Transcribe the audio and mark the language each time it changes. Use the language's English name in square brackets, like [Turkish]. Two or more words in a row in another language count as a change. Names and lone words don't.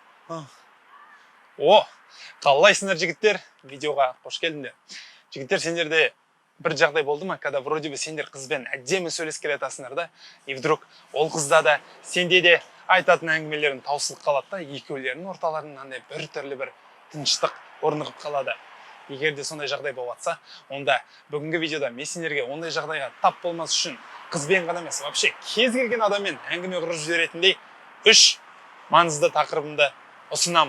[Kazakh] О, қалайсыңдар жігіттер? Видеоға қош келдіңдер. Жігіттер, сендерде бір жағдай болды ма, [Russian] когда вроде бы [Kazakh] сендер қызбен әдемі сөйлесіп келе жатасыңдар да, [Russian] и вдруг [Kazakh] ол қызда да сенде де айтатын әңгімелерің таусылып қалады да, екеулерінің орталарынан бір түрлі бір тыныштық орнығып қалады. Егер де сондай жағдай болып жатса, онда бүгінгі видеода мен сендерге ондай жағдайға тап болмас үшін қызбен ғана емес, вообще кез келген адаммен әңгіме құрып жіберетіндей 3 маңызды тақырыбымды ұсынамын.